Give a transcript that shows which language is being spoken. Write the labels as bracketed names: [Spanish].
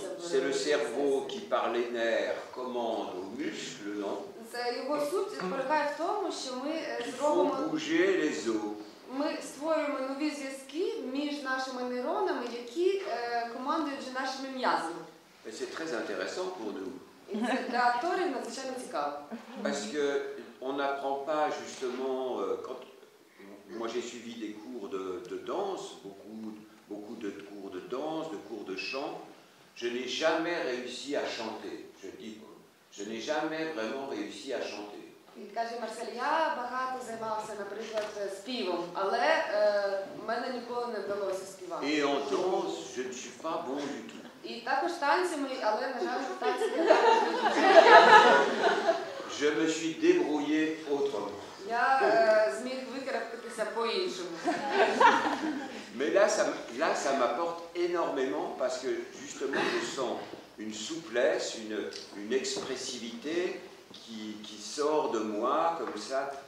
[French] C'est le cerveau qui, par les nerfs, commande aux muscles, non? [Ukrainian] Його суть полягає в тому, що ми зробимо... [French] Il faut bouger les os. [Ukrainian] Ми створюємо нові зв'язки між нашими нейронами, які командують вже нашими м'язами. [French] C'est très intéressant pour nous. [Ukrainian] І це для акторів надзвичайно цікаво. [French] Parce que on n'apprend pas justement quand moi j'ai suivi des cours de danse, beaucoup de cours de danse, de cours de chant. Je n'ai jamais réussi à chanter. Je n'ai jamais vraiment réussi à chanter. [Ukrainian] І каже Марсель, я багато займався, наприклад, співом, але в мене ніколи не вдалося співати. [French] Et en danse, je ne suis pas bon du tout. [Ukrainian] І також танцями, але, на жаль, танці не [French] Je me suis débrouillé autrement. [Ukrainian] Я зміг викарабкатися по-іншому. [French] Mais là, ça m'apporte énormément parce que justement, je sens une souplesse, une expressivité qui sort de moi comme ça.